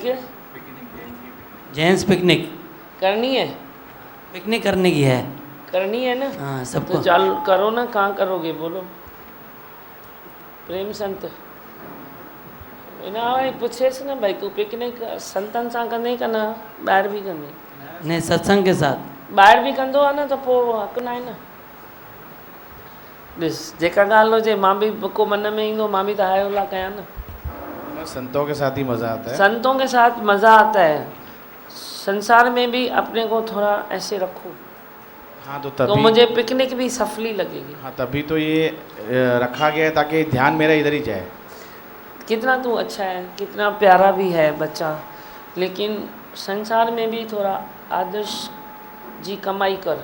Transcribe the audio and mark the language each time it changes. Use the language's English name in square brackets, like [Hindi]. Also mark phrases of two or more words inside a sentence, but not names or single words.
[English] gents picnic [Hindi] करनी है, पिकनिक करने की है। करनी है ना। हाँ तो सबको। चालू करो ना, कहाँ करोगे बोलो। [Sindhi] प्रेम संत ना भाई पूछे ना भाई, तू पिकनिक संतन सां कंदे कना ॿाहिरि बि कंदे? [Hindi] नहीं सत्संग के साथ। [Sindhi] ॿाहिरि बि कंदो आहे न, त पोइ हक़ न आहे न। ॾिस जेका ॻाल्हि हुजे, मां बि को मन में ईंदो, मां बि त हाय ओला कयां न। [Hindi] संतों के साथ ही मज़ा आता है। संतों के साथ मज़ा आता है। संसार में भी अपने को थोड़ा ऐसे रखो, हाँ तो तो तभी मुझे पिकनिक भी सफली लगेगी। हाँ तभी तो ये रखा गया है ताकि ध्यान मेरा इधर ही जाए। कितना तू अच्छा है, कितना प्यारा भी है बच्चा, लेकिन संसार में भी थोड़ा आदर्श [Sindhi] जी कमाई कर।